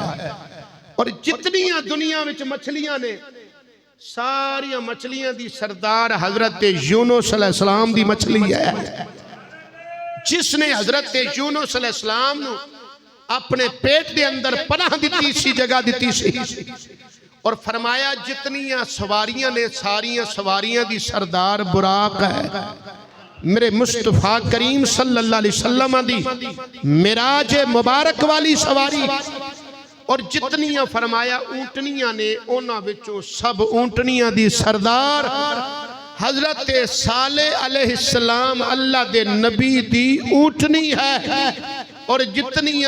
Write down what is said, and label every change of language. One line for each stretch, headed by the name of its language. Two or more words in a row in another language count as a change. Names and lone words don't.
Punjabi: اور جتنیاں دنیا وچ مچھلیاں نے ساریاں مچھلیاں دی سردار حضرت یونس علیہ السلام دی مچھلی ہے جسنے حضرت یونس علیہ السلام نوں اپنے پیٹ کے اندر پناہ دی سی جگہ دی سی اور فرمایا جتنیاں سواریاں نے ساریاں سواریاں دی سردار براق ہے میرے مصطفیٰ کریم
Arabic: صلى الله عليه وسلم
Punjabi: دی معراج مبارک والی سواری اور جتنیاں فرمایا اونٹنیاں نے انہاں وچوں سب اونٹنیاں دی سردار حضرت صالح علیہ السلام اللہ دے نبی دی اونٹنی ہے اور جتنیاں